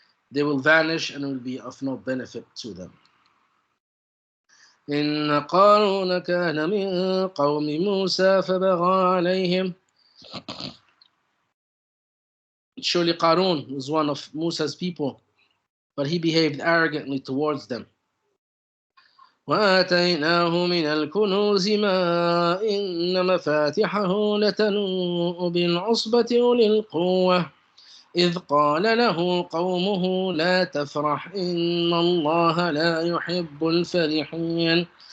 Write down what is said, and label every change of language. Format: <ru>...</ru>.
<en>They will vanish and will be of no benefit to them.</en> <ar>إن قارون كان من قوم موسى فبغى عليهم.</ar> <en>Surely Qarun was one of Musa's people, but he behaved arrogantly towards them.</en> <ar>وآتيناه من الكنوز ما إن مفاتحه لتنوء بالعصبة أولي القوة إذ قال له قومه لا تفرح إن الله لا يحب الفرحين</ar>